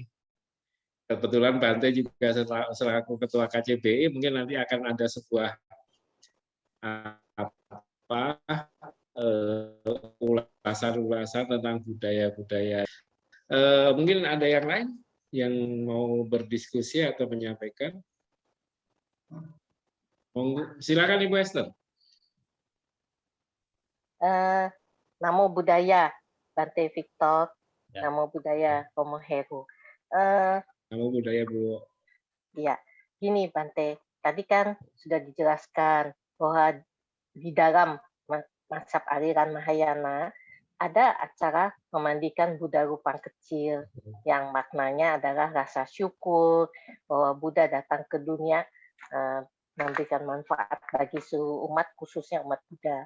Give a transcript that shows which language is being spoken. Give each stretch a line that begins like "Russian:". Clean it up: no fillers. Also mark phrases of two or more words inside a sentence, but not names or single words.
Indonesian: Kebetulan Bante juga selaku ketua KCBI mungkin nanti akan ada sebuah ulasan tentang budaya-budaya. Mungkin ada yang lain yang mau berdiskusi atau menyampaikan? Silakan Ibu Esther.
Pali: Namo Buddhaya,
Indonesian: Bante Victor. Ya.
Pali: Namo Buddhaya,
Indonesian: Romo Heru.
Pali: Namo Buddhaya,
Indonesian: Bu. Ya, gini Bante. Tadi kan sudah dijelaskan bahwa di dalam mazhab aliran Mahayana ada acara memandikan Buddha Rupang kecil yang maknanya adalah rasa syukur bahwa Buddha datang ke dunia memberikan manfaat bagi seluruh umat, khususnya umat Buddha.